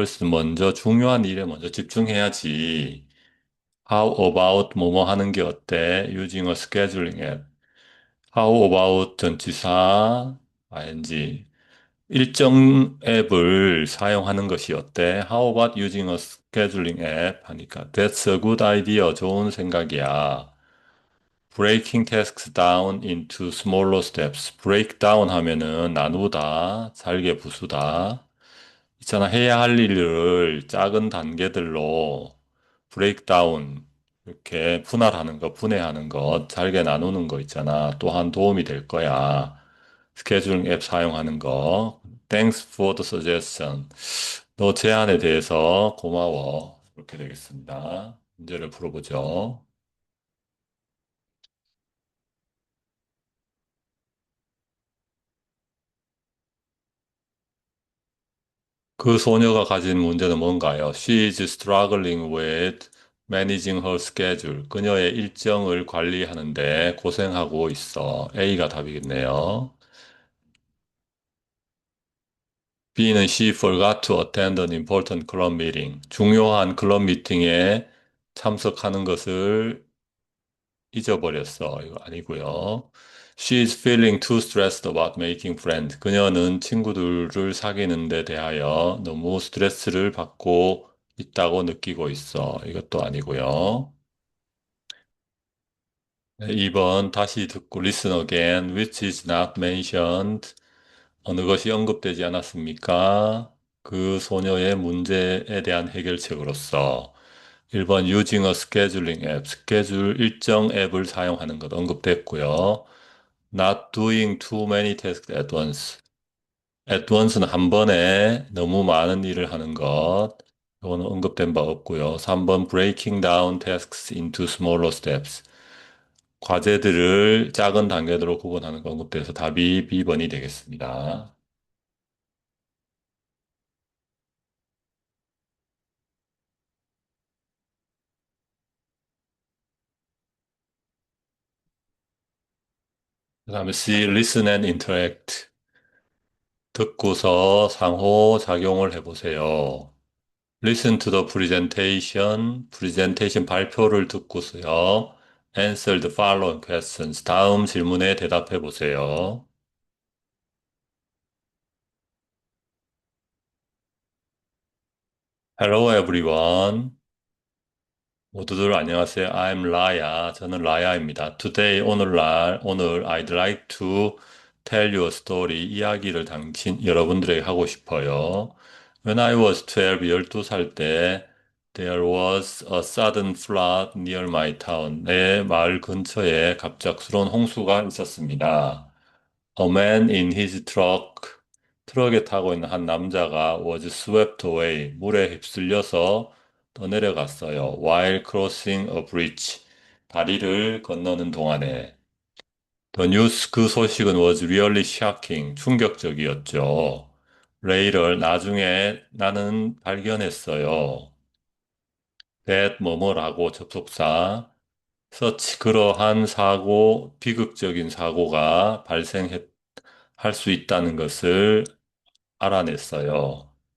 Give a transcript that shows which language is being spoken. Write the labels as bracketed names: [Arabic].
[Korean] 먼저 중요한 일에 먼저 집중해야지. [English] How about [Korean] 뭐뭐 하는 게 어때? [English] Using a scheduling app. How about [Korean] 전치사 [English] ing. [Korean] 일정 앱을 사용하는 것이 어때? [English] How about using a scheduling app? 하니까 That's a good idea. [Korean] 좋은 생각이야. [English] Breaking tasks down into smaller steps. break down [Korean] 하면은 나누다, 잘게 부수다. 있잖아, 해야 할 일을 작은 단계들로 [English] break down, [Korean] 이렇게 분할하는 거, 분해하는 것, 잘게 나누는 거 있잖아. 또한 도움이 될 거야. 스케줄링 앱 사용하는 거. [English] Thanks for the suggestion. [Korean] 너 제안에 대해서 고마워. 이렇게 되겠습니다. 문제를 풀어보죠. 그 소녀가 가진 문제는 뭔가요? [English] She is struggling with managing her schedule. [Korean] 그녀의 일정을 관리하는데 고생하고 있어. A가 답이겠네요. [English] B는 she forgot to attend an important club meeting. [Korean] 중요한 클럽 미팅에 참석하는 것을 잊어버렸어. 이거 아니고요. [English] She is feeling too stressed about making friends. [Korean] 그녀는 친구들을 사귀는 데 대하여 너무 스트레스를 받고 있다고 느끼고 있어. 이것도 아니고요. 네, 2번 다시 듣고 [English] listen again, which is not mentioned. [Korean] 어느 것이 언급되지 않았습니까? 그 소녀의 문제에 대한 해결책으로서 1번 [English] using a scheduling app, [Korean] 스케줄 일정 앱을 사용하는 것 언급됐고요. [English] Not doing too many tasks at once. At once [Korean] 는 한 번에 너무 많은 일을 하는 것. 이거는 언급된 바 없고요. [English] 3번 breaking down tasks into smaller steps. [Korean] 과제들을 작은 단계로 구분하는 거 언급돼서 답이 B번이 되겠습니다. 그다음에 [English] C, listen and interact. [Korean] 듣고서 상호작용을 해보세요. [English] Listen to the presentation. [Korean] 프레젠테이션 발표를 듣고서요. [English] Answer the following questions. [Korean] 다음 질문에 대답해 보세요. [English] Hello everyone. [Korean] 모두들 안녕하세요. I'm 라야. 저는 라야입니다. [English] Today, 오늘 I'd like to tell you a story. [Korean] 이야기를 여러분들에게 하고 싶어요. [English] When I was 12, [Korean] 12살 때, [English] there was a sudden flood near my town. [Korean] 내 마을 근처에 갑작스러운 홍수가 있었습니다. [English] A man in his truck, [Korean] 트럭에 타고 있는 한 남자가 [English] was swept away, [Korean] 물에 휩쓸려서 떠내려갔어요. [English] While crossing a bridge, [Korean] 다리를 건너는 동안에. [English] The news, [Korean] 그 소식은 [English] was really shocking, [Korean] 충격적이었죠. [English] Later, [Korean] 나중에 나는 발견했어요. That 뭐뭐라고 접속사, such 그러한 사고, 비극적인 사고가 할 수 있다는 것을 알아냈어요.